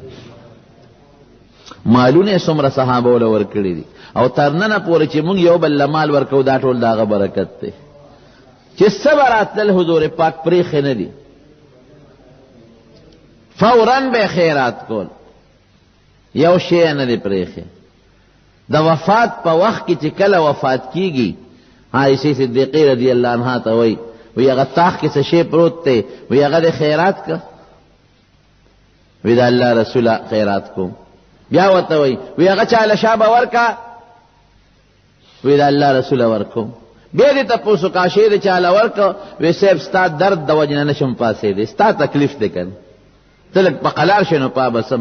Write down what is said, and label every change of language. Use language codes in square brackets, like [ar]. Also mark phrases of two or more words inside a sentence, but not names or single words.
[ps] مالونه یې څومره صحابو له ورکړي دي، او تر ننه پورې چې مونږ یو بل له مال ورکو دا ټول د هغه برکت دی. چې صبر راتلل حضور پاک پریښې نه دي، فوراً به خیرات کول، یو شی نه دی پریښې. د وفات په وخت کې چې کله وفات کیږي، عائشہ صدیقہ [ar] رضی اللہ عنہا [ps] ته وی هغه تاخ کې څه شی پروت دی، وی هغه د خیرات کا، وی د الله رسوله خیرات کوم. بیا ورته وی هغه چاله شابه ورکا، وی د الله رسوله ورکوم. بیا دې تپوسو کا شی د چاله ورکا، وی صاحب ستا درد د وجه نه نشم پاسېدی، ستا تکلیف دی کنه، ته لږ په قلار شې نو پابسم.